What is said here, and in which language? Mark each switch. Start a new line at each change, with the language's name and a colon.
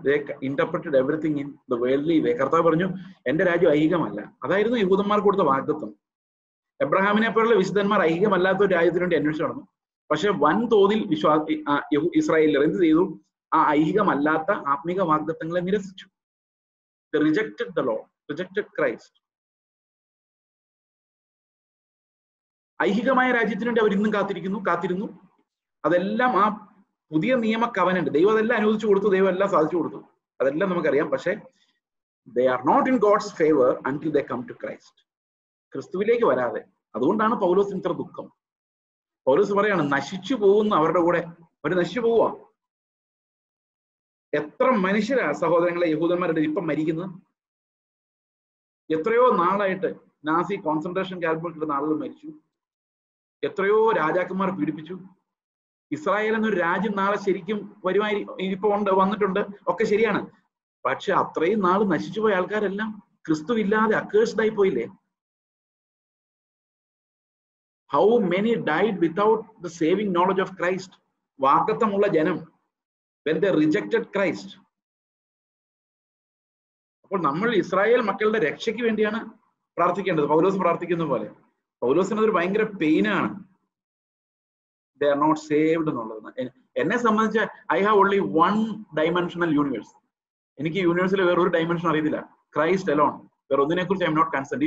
English: They interpreted everything in the worldly way.
Malayalam: കർത്താവ് പറഞ്ഞു എന്റെ രാജ്യം ഐഹികമല്ല. അതായിരുന്നു യഹൂദന്മാർക്ക് കൊടുത്ത വാഗ്ദത്തം. എബ്രഹാമിനെ പോലുള്ള വിശുദ്ധന്മാർ ഐഹികമല്ലാത്ത ഒരു രാജ്യത്തിന് വേണ്ടി അന്വേഷിച്ചു നടന്നു. പക്ഷെ വൻതോതിൽ ഇസ്രായേലിയർ എന്ത് ചെയ്തു? ആ ഐഹികമല്ലാത്ത ആത്മീക വാഗ്ദത്തങ്ങളെ നിരസിച്ചു.
English: They rejected the law, rejected Christ.
Malayalam: ഐഹികമായ രാജ്യത്തിന് വേണ്ടി അവർ ഇന്നും കാത്തിരുന്നു. അതെല്ലാം ആ പുതിയ നിയമ കവനന്റ് ദൈവം അതെല്ലാം അനുവദിച്ചു കൊടുത്തു, ദൈവം എല്ലാം സാധിച്ചു കൊടുത്തു. അതെല്ലാം നമുക്കറിയാം.
English: പക്ഷെ they are not in God's favor until they come to Christ.
Malayalam: ക്രിസ്തുവിലേക്ക് വരാതെ. അതുകൊണ്ടാണ് പൗലോസിന് ഇത്ര ദുഃഖം. പൗലോസ് പറയാണ് നശിച്ചു പോകുന്ന അവരുടെ കൂടെ അവർ നശിച്ചു പോവുക. എത്ര മനുഷ്യരാ സഹോദരങ്ങളെ യഹൂദന്മാരുടെ ഇപ്പം മരിക്കുന്നത്? എത്രയോ നാളായിട്ട് നാസി കോൺസെൻട്രേഷൻ ക്യാമ്പിൽ കിട്ടുന്ന ആളുകൾ മരിച്ചു. എത്രയോ രാജാക്കന്മാർ പീഡിപ്പിച്ചു. ഇസ്രായേൽ എന്നൊരു രാജ്യം നാളെ ശരിക്കും വരുമായി ഇപ്പൊ വന്നിട്ടുണ്ട്, ഒക്കെ ശരിയാണ്. പക്ഷെ അത്രയും നാൾ നശിച്ചുപോയ ആൾക്കാരെല്ലാം ക്രിസ്തു ഇല്ലാതെ അക്കേഴ്സ്ഡ് ആയി പോയില്ലേ?
English: How many died without the saving knowledge of Christ.
Malayalam: വാഗ്ദത്തമുള്ള ജനം
English: when they rejected Christ.
Malayalam: അപ്പോൾ നമ്മൾ ഇസ്രായേൽ മക്കളുടെ രക്ഷയ്ക്ക് വേണ്ടിയാണ് പ്രാർത്ഥിക്കേണ്ടത്. പൗലോസ് പ്രാർത്ഥിക്കുന്ന പോലെ. പൗലോസിന് അതൊരു ഭയങ്കര പെയിനാണ്,
English: they are not saved
Malayalam: എന്നുള്ളത്. എന്നെ സംബന്ധിച്ച്
English: I have only one dimensional universe.
Malayalam: എനിക്ക് യൂണിവേഴ്സിൽ വേറെ ഒരു ഡൈമെൻഷൻ അറിയത്തില്ല.
English: Christ alone.
Malayalam: വേറെ ഒന്നിനെ കുറിച്ച്
English: I am not concerned.